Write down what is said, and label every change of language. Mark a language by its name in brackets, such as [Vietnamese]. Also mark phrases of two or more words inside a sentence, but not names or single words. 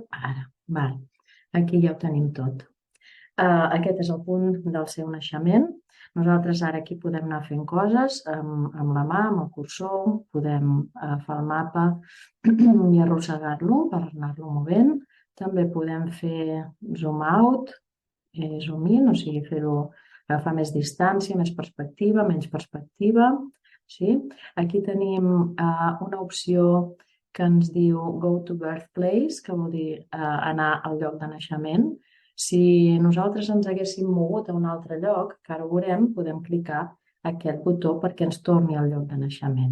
[Catalan] Ara, aquí ja ho tenim tot. Aquest és el punt del seu naixement. Nosaltres ara aquí podem anar fent coses amb la mà, amb el cursor, podem agafar el mapa i arrossegar-lo per anar-lo movent. També podem fer [English] zoom out, zoom in, [Catalan] o sigui, fer-ho agafar més distància, més perspectiva, menys perspectiva. Aquí tenim una opció que ens diu [English] Go to Birthplace, [Catalan] que vol dir anar al lloc de naixement. Si nosaltres ens haguéssim mogut a un altre lloc, que ara ho veurem, podem clicar aquest botó perquè ens torni al lloc de naixement.